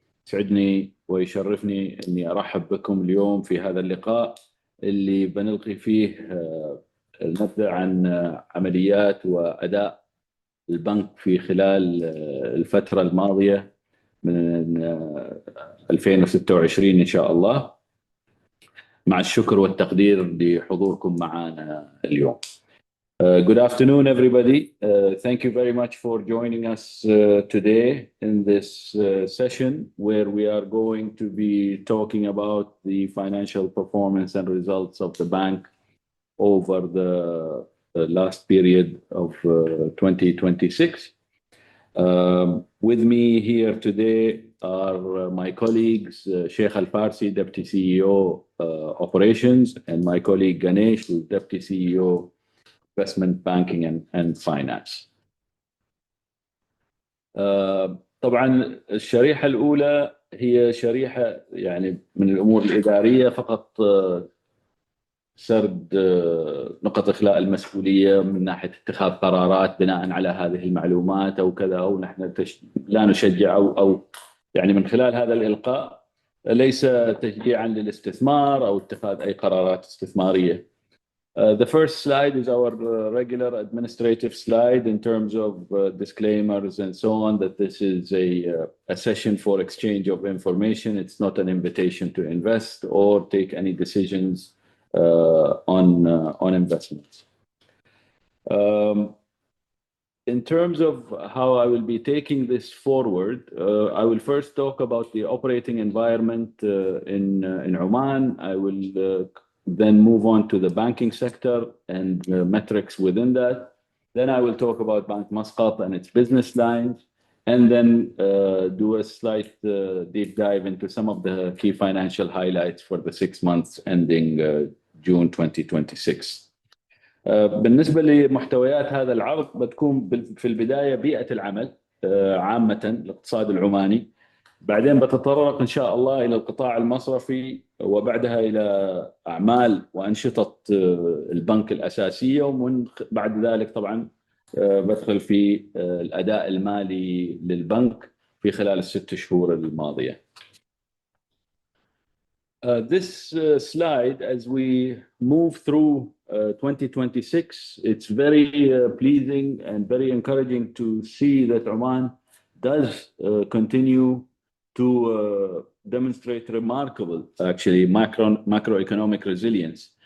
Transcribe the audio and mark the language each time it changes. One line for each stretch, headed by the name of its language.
Arabic: يسعدني ويشرفني أني أرحب بكم اليوم في هذا اللقاء اللي بنلقي فيه نبذة عن عمليات وأداء البنك في خلال الفترة الماضية من 2026 إن شاء الله، مع الشكر والتقدير لحضوركم معنا اليوم.
English: Good afternoon, everybody. Thank you very much for joining us today in this session where we are going to be talking about the financial performance and results of the bank over the last period of 2026. With me here today are my colleagues, Sheikh Al-Farsi, Deputy CEO Operations, and my colleague Ganesh, who's Deputy CEO Investment Banking and Finance.
Arabic: طبعا الشريحة الأولى هي شريحة يعني من الأمور الإدارية فقط، سرد نقط إخلاء المسؤولية من ناحية اتخاذ قرارات بناء على هذه المعلومات أو كذا، أو نحن لا نشجع أو يعني من خلال هذا الإلقاء ليس تشجيعا للاستثمار أو اتخاذ أي قرارات استثمارية.
English: The first slide is our regular administrative slide in terms of disclaimers and so on, that this is a session for exchange of information. It's not an invitation to invest or take any decisions on investments. In terms of how I will be taking this forward, I will first talk about the operating environment in Oman. I will then move on to the banking sector and metrics within that. Then I will talk about Bank Muscat and its business lines, and then do a slight deep dive into some of the key financial highlights for the 6 months ending June 2026.
Arabic: بالنسبة لمحتويات هذا العرض بتكون في البداية بيئة العمل عامة الاقتصاد العماني، بعدين بتطرق إن شاء الله إلى القطاع المصرفي، وبعدها إلى أعمال وأنشطة البنك الأساسية، ومن بعد ذلك طبعا بدخل في الأداء المالي للبنك في خلال ال6 شهور الماضية.
English: This slide, as we move through 2026, it's very pleasing and very encouraging to see that Oman does continue to demonstrate remarkable, actually, macroeconomic resilience.